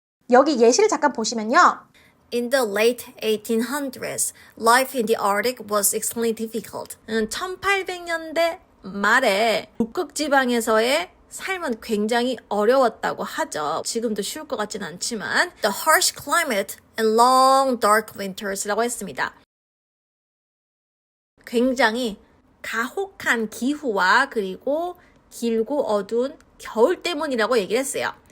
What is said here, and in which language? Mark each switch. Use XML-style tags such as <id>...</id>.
<ko>여기 예시를 잠깐 보시면요,</ko> <en>In the late 1800s, life in the Arctic was extremely difficult.</en> <ko>1800년대 말에 북극 지방에서의 삶은 굉장히 어려웠다고 하죠. 지금도 쉬울 것 같진 않지만</ko> <en>The harsh climate and long dark winters</en> <ko>라고 했습니다. 굉장히 가혹한 기후와 그리고 길고 어두운 겨울 때문이라고 얘기를 했어요.</ko>